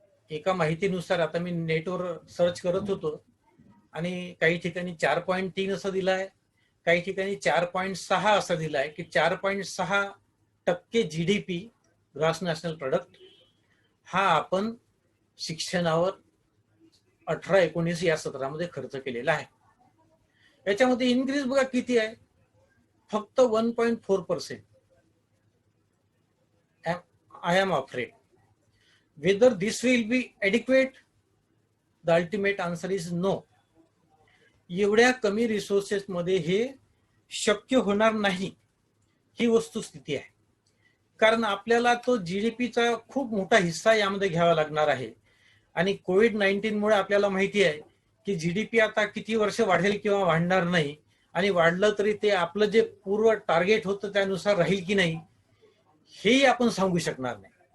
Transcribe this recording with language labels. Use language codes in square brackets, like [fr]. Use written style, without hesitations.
[mr] एका माहितीनुसार आता मी नेटवर सर्च करत होतो आणि काही ठिकाणी 4.3 असं दिलाय, काही ठिकाणी 4.6 असं दिलाय की 4.6% जीडीपी ग्रॉस नॅशनल प्रोडक्ट हा आपण शिक्षणावर 18-19 या सत्रामध्ये खर्च केलेला आहे. याच्यामध्ये इन्क्रीज बघा किती आहे, फक्त 1.4%. [en] I am afraid. Whether this will be adequate, the ultimate answer is no. [mr] एवढ्या कमी रिसोर्सेस मध्ये हे शक्य होणार नाही, ही वस्तुस्थिती आहे. कारण आपल्याला तो जीडीपीचा खूप मोठा हिस्सा यामध्ये घ्यावा लागणार आहे. आणि कोविड-19 मुळे आपल्याला माहिती आहे की जीडीपी आता किती वर्ष वाढेल किंवा वाढणार नाही, आणि वाढलं तरी ते आपलं जे पूर्व टार्गेट होतं त्यानुसार राहील की नाही हेही आपण सांगू शकणार नाही.